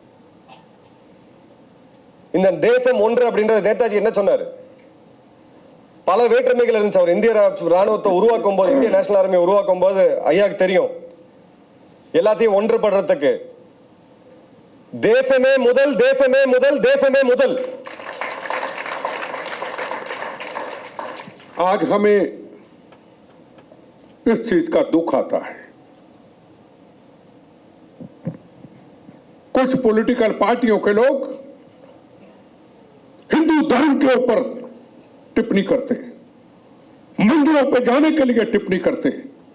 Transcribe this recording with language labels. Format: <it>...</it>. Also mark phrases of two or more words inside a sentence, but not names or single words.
<ta>இந்த தேசம் ஒன்று அப்படின்றது நேதாஜி என்ன சொன்னாரு? பல வேற்றுமைகள் இருந்துச்சு. அவர் இந்திய ராணுவத்தை உருவாக்கும் போது, இந்திய நேஷனல் ஆர்மியை உருவாக்கும் போது ஐயாக்கு தெரியும், எல்லாத்தையும் ஒன்றுபடுறதுக்கு தேசமே முதல், தேசமே முதல், தேசமே முதல்.</ta> <hi>आज हमें इस चीज का दुख आता है, कुछ</hi> <en>political parties</en> <hi>के लोग हिंदू धर्म के ऊपर टिप्पणी करते हैं, मंदिरों पे जाने के लिए टिप्पणी करते हैं।</hi>